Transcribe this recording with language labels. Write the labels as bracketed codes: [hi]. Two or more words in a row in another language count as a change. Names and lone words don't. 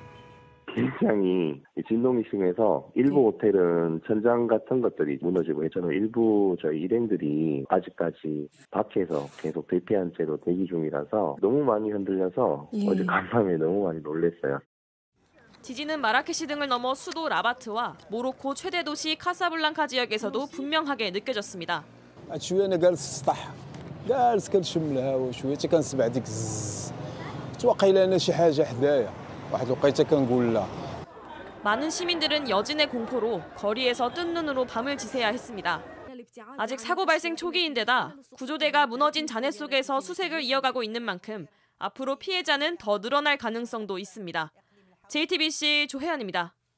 [ko] 일장이 진동이 심해서 일부 호텔은 천장 같은 것들이 무너지고 저는 일부 저희 일행들이 아직까지 밖에서 계속 대피한 채로 대기 중이라서 너무 많이 흔들려서 어제 간밤에 너무 많이 놀랐어요. 지진은 마라케시 등을 넘어 수도 라바트와 모로코 최대 도시 카사블랑카 지역에서도 분명하게 느껴졌습니다. [ar] جالس كنشم الهواء شويه حتى كنسمع ديك الزز توقيلا انا شي حاجه حدايا واحد الوقيته كنقول لا. [ko] 많은 시민들은 여진의 공포로 거리에서 뜬 눈으로 밤을 지새야 했습니다. 아직 사고 발생 초기인데다 구조대가 무너진 잔해 속에서 수색을 이어가고 있는 만큼 앞으로 피해자는 더 늘어날 가능성도 있습니다. JTBC 조혜연입니다.